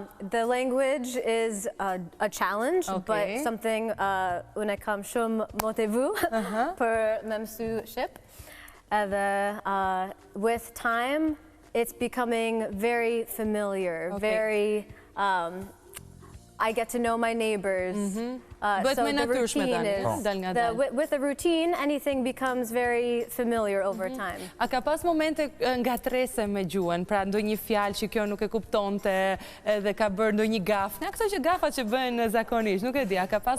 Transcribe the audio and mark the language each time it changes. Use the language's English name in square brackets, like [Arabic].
[English] The language is a challenge, but something [Albanian] unë kam shumë motivu për me mësu shqip. [English] Edhe with time, it's becoming very familiar, very I get to know my neighbors. [Albanian] Bëhet më natyrshme dal nga dal. [English] With a routine, anything becomes very familiar over time. [Albanian] A ka pas momente ngatrese me gjuhën, pra ndonjë fjalë që kjo nuk e kuptonte dhe ka bërë ndonjë gaf? Nga këto që gafat që bëhen zakonisht, nuk e di, a ka pas